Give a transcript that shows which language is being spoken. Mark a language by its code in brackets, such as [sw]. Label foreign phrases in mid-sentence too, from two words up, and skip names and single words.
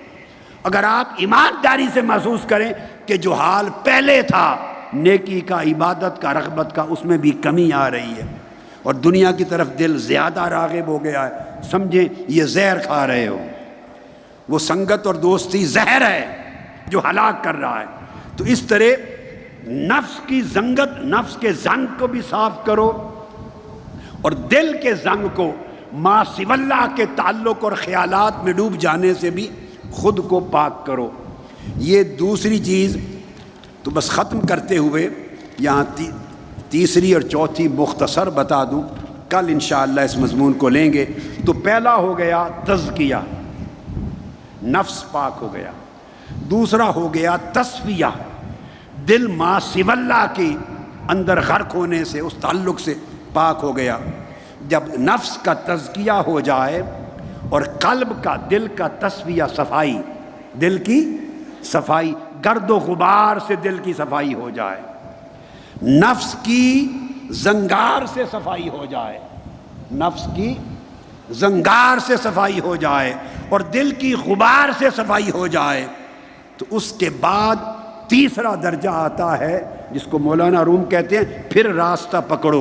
[ur] اگر آپ ایمانداری سے محسوس کریں کہ جو حال پہلے تھا نیکی کا، عبادت کا، رغبت کا، اس میں بھی کمی آ رہی ہے اور دنیا کی طرف دل زیادہ راغب ہو گیا ہے، سمجھیں یہ زہر کھا رہے ہو۔ وہ سنگت اور دوستی زہر ہے جو ہلاک کر رہا ہے۔ تو اس طرح نفس کی زنگت، نفس کے زنگ کو بھی صاف کرو، اور دل کے زنگ کو ما سوی اللہ کے تعلق اور خیالات میں ڈوب جانے سے بھی خود کو پاک کرو۔ یہ دوسری چیز تو بس ختم کرتے ہوئے یہاں تیسری اور چوتھی مختصر بتا دوں، کل انشاءاللہ اس مضمون کو لیں گے۔ تو پہلا ہو گیا تزکیہ، نفس پاک ہو گیا۔ دوسرا ہو گیا تصفیہ، دل ما سوی اللہ کے اندر غرق ہونے سے، اس تعلق سے پاک ہو گیا۔ جب نفس کا تزکیہ ہو جائے اور قلب کا، دل کا تصفیہ، صفائی، دل کی صفائی، گرد و غبار سے دل کی صفائی ہو جائے، نفس کی زنگار سے صفائی ہو جائے، نفس کی زنگار سے صفائی ہو جائے اور دل کی غبار سے صفائی ہو جائے، تو اس کے بعد تیسرا درجہ آتا ہے جس کو مولانا روم کہتے ہیں پھر راستہ پکڑو۔